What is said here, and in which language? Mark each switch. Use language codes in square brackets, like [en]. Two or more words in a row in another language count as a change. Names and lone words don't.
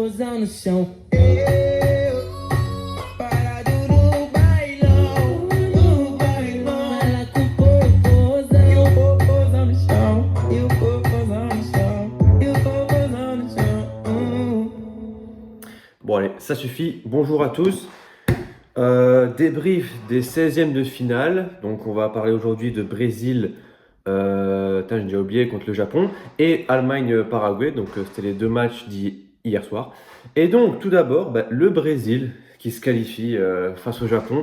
[pt] popozão no chão. Parado no bailão, ela com popozão. E o popozão no chão, e o popozão no chão, e o popozão no chão. [fr] Bon allez, ça suffit. Bonjour à tous. Débrief des 16e de finale. Donc on va parler aujourd'hui de Brésil, j'ai déjà oublié, contre le Japon, et Allemagne-Paraguay. Donc c'était les deux matchs hier soir. Et donc tout d'abord, le Brésil qui se qualifie face au Japon.